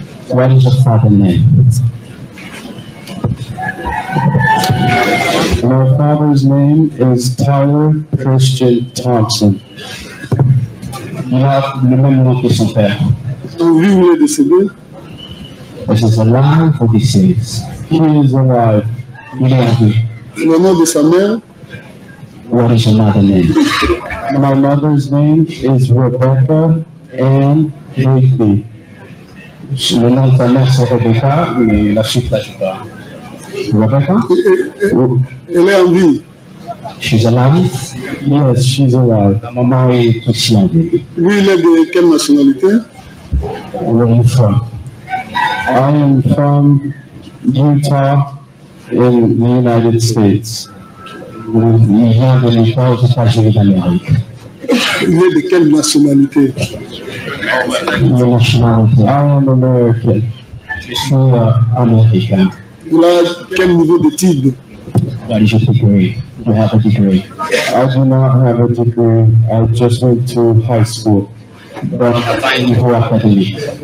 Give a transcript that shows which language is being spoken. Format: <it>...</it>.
<en>What is your father's name? My father's name is Tyler Christian Thompson.</en> <fr>Il a le même nom que son père. En vie ou il est décédé?</fr> <en>This is alive or deceased? He is alive.</en> <fr>Il est en vie. Le nom de sa mère?</fr> <en>What is your mother's name? My mother's name is Rebecca Ann Higby.</en> <fr>Le nom de ta mère c'est Rebecca, mais la suite là je sais pas. Rebecca? Elle est en vie.</fr> <en>She's alive? Yes, she's alive.</en> <fr>Ma maman est aussi en vie. Lui, il est de quelle nationalité?</fr> <en>Where are you from? I am from Utah in the United States.</en> <fr>Il vient de l'État aux États-Unis d'Amérique. Il est de quelle nationalité?</fr> <en>The nationality. I am American.</en> <fr>Je suis américain. Il a quel niveau d'études?</fr> <en>What is your degree? Do you have a degree? I do not have a degree. I just went to high school. But</en> <fr>niveau académique.</fr>